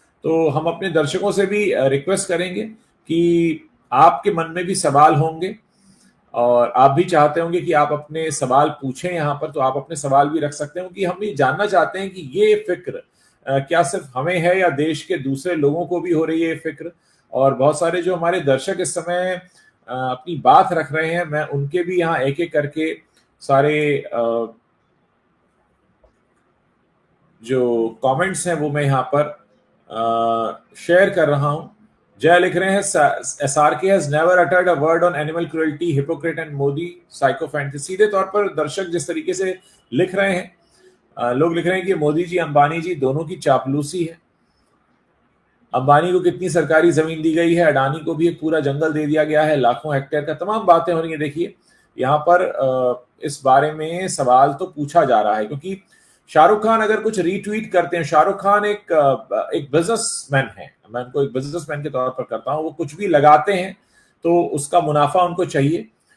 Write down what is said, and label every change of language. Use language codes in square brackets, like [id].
[hi] तो हम अपने दर्शकों से भी रिक्वेस्ट करेंगे कि आपके मन में भी सवाल होंगे और आप भी चाहते होंगे कि आप अपने सवाल पूछें यहाँ पर, तो आप अपने सवाल भी रख सकते हो कि हम ये जानना चाहते हैं कि ये फिक्र क्या सिर्फ हमें है या देश के दूसरे लोगों को भी हो रही है ये फिक्र। और बहुत सारे जो हमारे दर्शक इस समय अपनी बात रख रहे हैं, मैं उनके भी यहाँ एक एक करके सारे जो कमेंट्स हैं वो मैं यहाँ पर शेयर कर रहा हूं। [en] Jai [hi] लिख रहे हैं, [en] SRK has never uttered a word on animal cruelty, hypocrite and Modi psychofantasy। [hi] सीधे तौर पर दर्शक जिस तरीके से लिख रहे हैं, लोग लिख रहे हैं कि मोदी जी अंबानी जी दोनों की चापलूसी है। अंबानी को कितनी सरकारी जमीन दी गई है, अडानी को भी एक पूरा जंगल दे दिया गया है, लाखों हेक्टेयर का, तमाम बातें हो रही है। देखिए यहाँ पर इस बारे में सवाल तो पूछा जा रहा है क्योंकि शाहरुख खान अगर कुछ रीट्वीट करते हैं, शाहरुख खान एक बिजनेसमैन है, मैं उनको एक बिजनेसमैन के तौर पर करता हूं, वो कुछ भी लगाते हैं तो उसका मुनाफा उनको चाहिए।